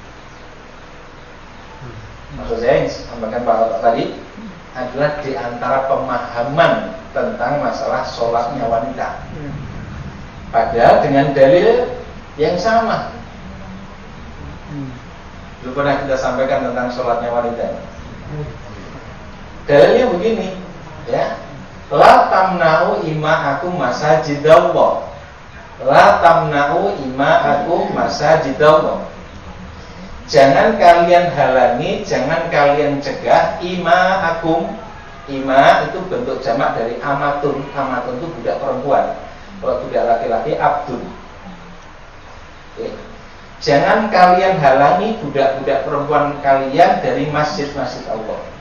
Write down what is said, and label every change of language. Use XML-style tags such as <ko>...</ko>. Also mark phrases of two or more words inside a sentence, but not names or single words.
<id>Maksud saya yang sampaikan Pak tadi adalah di antara pemahaman tentang masalah sholatnya wanita. Padahal dengan dalil yang sama. Dulu pernah kita sampaikan tentang sholatnya wanita. Dalilnya begini, ya.</id> <ar>لا تمنعوا إماءكم مساجد الله. لا تمنعوا إماءكم مساجد الله.</ar> <id>Jangan kalian halangi, jangan kalian cegah ima'akum. Ima itu bentuk jamak dari amatun. Amatun itu budak perempuan. Kalau budak laki-laki abdun. Okay. Jangan kalian halangi budak-budak perempuan kalian dari masjid-masjid Allah.</id>